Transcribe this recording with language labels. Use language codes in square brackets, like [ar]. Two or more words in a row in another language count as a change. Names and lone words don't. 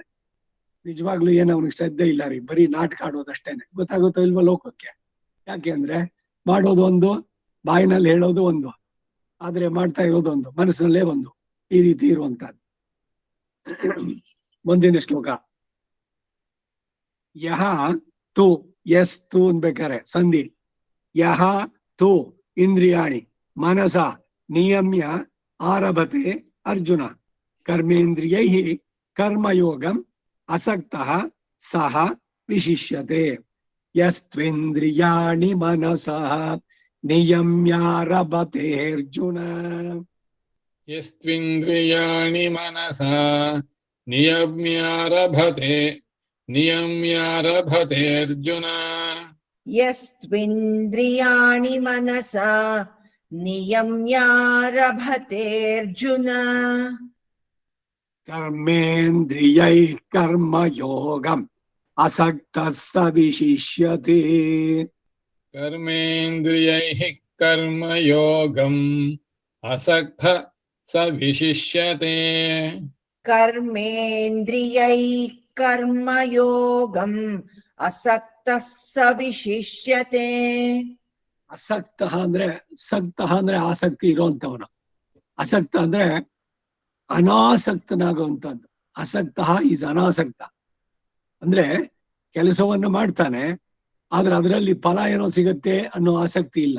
[kn] ನಿಜವಾಗ್ಲೂ ಏನು ಅವನಿಗೆ ಶ್ರದ್ಧೆ ಇಲ್ಲ ರೀ, ಬರೀ ನಾಟಕ ಆಡೋದಷ್ಟೇನೆ. ಗೊತ್ತಾಗುತ್ತೋ ಇಲ್ವಾ ಲೋಕಕ್ಕೆ? ಯಾಕೆ ಅಂದ್ರೆ ಮಾಡೋದು ಒಂದು, ಬಾಯಿನಲ್ಲಿ ಹೇಳೋದು ಒಂದು, ಆದ್ರೆ ಮಾಡ್ತಾ ಇರೋದು ಒಂದು, ಮನಸ್ಸಿನಲ್ಲೇ ಒಂದು. ಈ ರೀತಿ ಇರುವಂತಹದ್ದು. ಮುಂದಿನ ಶ್ಲೋಕ. [sa] ಯಹ ತು, ಎಸ್ ತು [kn] ಅನ್ಬೇಕಾರೆ ಸಂಧಿ. [sa] ಯಹ ತು ಇಂದ್ರಿಯಾಣಿ ಮನಸ ನಿಯಮ್ಯ ಆರಭತೆ ಅರ್ಜುನ ಕರ್ಮೇಂದ್ರಿಯೈ ಕರ್ಮಯೋಗಂ ಅಸಕ್ತಃ ಸಹ ವಿಶಿಷ್ಯತೆ. ಯಸ್ತ್ವೇಂದ್ರಿಯಾಣಿ ಮನಸಃ ನಿಯಮ್ಯಾರಭತೆ ಅರ್ಜುನ. ಯಸ್ತ್ವಿಂದ್ರಿಯಾಣಿ ಮನಸಾ ನಿಯಮ್ಯಾರಭತೆ ಅರ್ಜುನ. ಯಸ್ತ್ವಿಂದ್ರಿಯಾಣಿ ಮನಸಾ ನಿಯಮ್ಯಾರಭತೆ ಅರ್ಜುನ. ಕರ್ಮೇಂದ್ರಿಯೈ ಕರ್ಮಯೋಗಂ ಅಸಕ್ತಃ ಸ ವಿಶಿಷ್ಯತೆ. ಕರ್ಮೇಂದ್ರಿಯೈಃ ಕರ್ಮಯೋಗಂ ಅಸಕ್ತಃ ಸ ವಿಶಿಷ್ಯತೆ. ಕರ್ಮೇಂದ್ರಿಯೈ ಕರ್ಮಯೋಗಂ ಅಸಕ್ತಃ ಸ ವಿಶಿಷ್ಯತೆ. [kn] ಅಸಕ್ತ ಅಂದ್ರೆ, ಸಕ್ತ ಅಂದ್ರೆ ಆಸಕ್ತಿ ಇರುವಂತವನು. ಅಸಕ್ತ ಅಂದ್ರೆ ಅನಾಸಕ್ತನಾಗುವಂಥದ್ದು. ಅಸಕ್ತ ಈಸ್ ಅನಾಸಕ್ತ ಅಂದ್ರೆ ಕೆಲಸವನ್ನು ಮಾಡ್ತಾನೆ, ಆದ್ರೆ ಅದರಲ್ಲಿ ಫಲ ಏನೋ ಸಿಗತ್ತೆ ಅನ್ನೋ ಆಸಕ್ತಿ ಇಲ್ಲ.